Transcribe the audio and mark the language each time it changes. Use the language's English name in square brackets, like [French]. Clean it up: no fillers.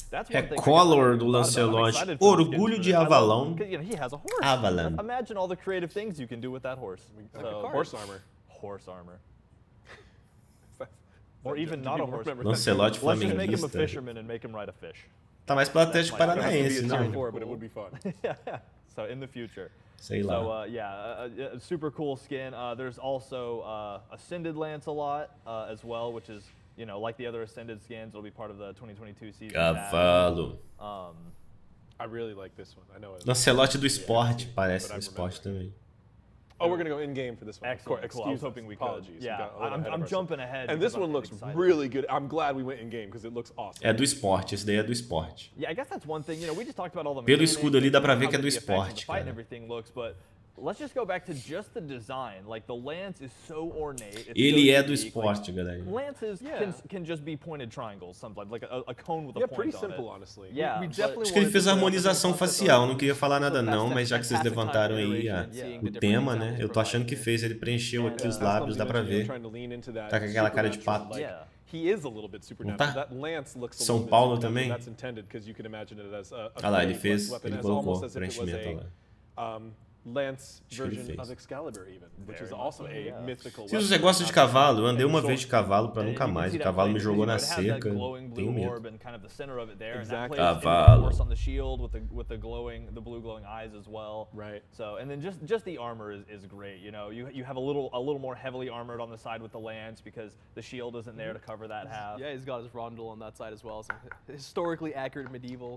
[Portuguese] Recolor do Lancelot. Orgulho de Avalon. Avalon. [English] Imagine all the creative things you can do with that horse. Horse armor. Horse armor. Or even not a horse. [Portuguese] Lancelot flamenguista. [English] Let's just make him a fisherman and make him ride a fish. [Portuguese] Tá mais pro Atlético Paranaense, não? [English] But it would be fun. So in the future. [Portuguese] Sei lá. [English] So yeah, super cool skin. There's also Ascended Lancelot as well, which is, you know, like the other Ascended skins, it'll be part of the 2022 season. [Portuguese] Cavalo. [English] I really like this one. I know it. [Portuguese] Lancelot do esporte, parece do esporte também. [English] Oh, we're gonna go in game for this one. Excellent. Cool. I was hoping we could. Apologies. Yeah, I'm jumping ahead. And this one looks really good. I'm glad we went in game because it looks awesome. [Portuguese] É do esporte, esse daí é do esporte. [English] Yeah, I guess that's one thing. You know, we just talked about all the [Portuguese] Pelo escudo ali dá pra ver que é do esporte, cara. [English] Let's just go back to just the design. Like the lance is so ornate. [Portuguese] Ele é do esporte, galera. [English] Lances can just be pointed triangles, sometimes like a cone with a point pretty simple, honestly. Yeah, [Portuguese] acho que ele fez a harmonização facial. Não queria falar nada não, mas já que vocês levantaram aí o tema, né? Eu tô achando que fez. Ele preencheu aqui os lábios, dá pra ver. Tá com aquela cara de pato. Não tá? São Paulo também? Olha lá, ele fez, ele colocou preenchimento lá. [English] Lance version of Excalibur even, which is also a mythical. [Portuguese] Se você gosta de cavalo, eu andei uma vez de cavalo pra nunca mais. O cavalo me jogou na cerca. Tenho medo. Cavalo. [English] With the blue glowing eyes as well. Right. So, and then just the armor is great. You know, you have a little more heavily armored on the side with the lance because the shield isn't there to cover that half. Yeah, he's got his rondel on that side as well. So historically accurate medieval.